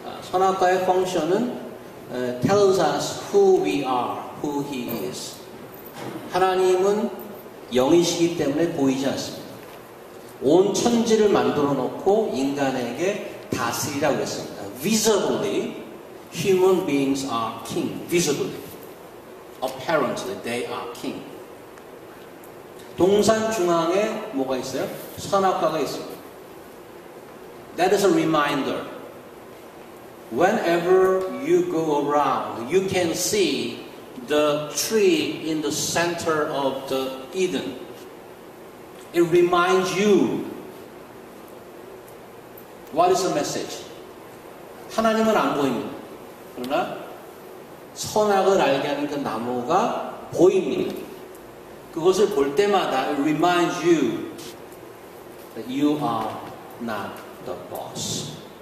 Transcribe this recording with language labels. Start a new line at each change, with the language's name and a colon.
Korean: 선악과의 펑션은
English: tells us who we are, who he is.
Korean: 하나님은 영이시기 때문에 보이지 않습니다. 온 천지를 만들어 놓고 인간에게 다스리라고 했습니다.
English: Visibly, human beings are king. Visibly. Apparently, they are king.
Korean: 동산 중앙에 뭐가 있어요? 선악과가 있습니다.
English: That is a reminder. Whenever you go around, you can see the tree in the center of the Eden. It reminds you. What is the message?
Korean: 하나님은 안 보입니다. 그러나 선악을 알게 하는 그 나무가 보입니다. 그것을 볼 때마다
English: it reminds you that you are not the boss.